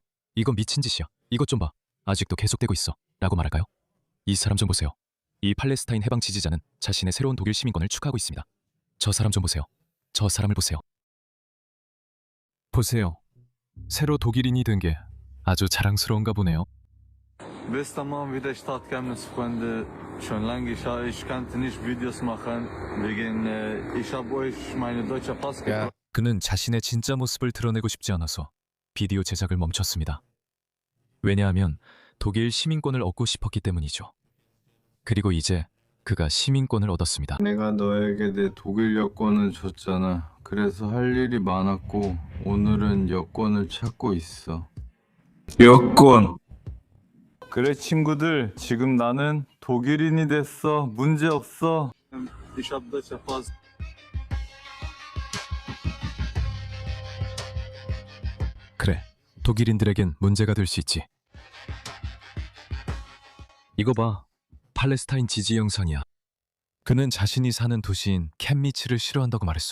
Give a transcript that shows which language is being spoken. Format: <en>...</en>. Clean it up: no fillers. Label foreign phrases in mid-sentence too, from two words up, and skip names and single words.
<ko>이건 미친 짓이야. 이것 좀 봐. 아직도 계속되고 있어. 라고 말할까요? 이 사람 좀 보세요. 이 팔레스타인 해방 지지자는 자신의 새로운 독일 시민권을 축하하고 있습니다. 저 사람 좀 보세요. 저 사람을 보세요. 보세요. 새로 독일인이 된 게 아주 자랑스러운가 보네요.</ko> <de>Bis tamam wieder Stadt Chemnitz, Freunde. Schon lange ich kannte nicht Videos machen, wegen ich habe euch meine deutsche Pass gebracht.</de> <ko>그는 자신의 진짜 모습을 드러내고 싶지 않아서 비디오 제작을 멈췄습니다. 왜냐하면 독일 시민권을 얻고 싶었기 때문이죠. 그리고 이제 그가 시민권을 얻었습니다. 내가 너에게 내 독일 여권을 줬잖아. 그래서 할 일이 많았고 오늘은 여권을 찾고 있어. 여권. 그래 친구들, 지금 나는 독일인이 됐어. 문제 없어.</ko> <de>Ich habe deutsche Pass.</de> <ko>그래, 독일인들에겐 문제가 될 수 있지. 이거 봐, 팔레스타인 지지 영상이야. 그는 자신이 사는 도시인 켐미츠를 싫어한다고 말했어.</ko>